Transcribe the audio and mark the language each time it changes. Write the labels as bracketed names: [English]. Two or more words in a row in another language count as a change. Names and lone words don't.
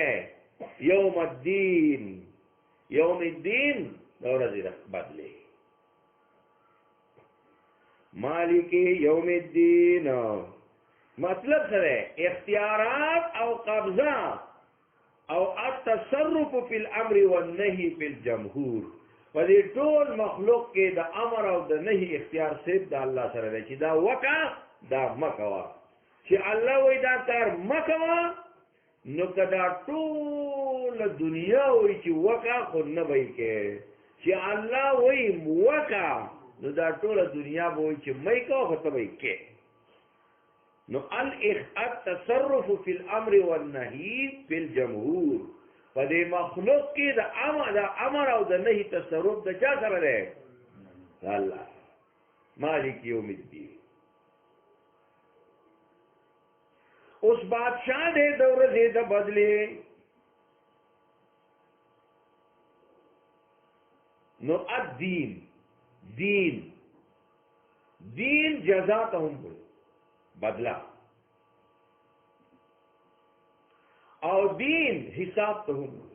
[Arabic] یوم الدین، یوم الدین [Pashto] دا ورځې بدلې. [Arabic] مالک یوم الدین [Pashto] مطلب سره اختیارات او قبضه او [Arabic] التصرف فی الامر والنهی فی الجمهور. [Pashto] په دې ټول مخلوق کې د امر او د نهي اختیار صرف د الله سره دی چې دا وکړه دا مه کوه. چې الله وایي دا کار مه کوه، نو که دا ټوله دنیا وایي چې وکړه خو نه به یې کې. چې الله وایي وکړه، نو دا ټوله دنیا به وایي چې مه یې کوه خو ته به یې کې. [Arabic] نو التصرف فی الامر والنهی فی الجمهور، [Pashto] په دې مخلوق کې د امر او د نهي تصرف د چا سره دی؟ [Arabic] الله. مالک یوم الدین. [Pashto] اوس بادشاہ دی د ورځې د بدلې. نو الدین، دین، دین جزا ته هم وایي، بدلا، او دین حساب ته هم وایي.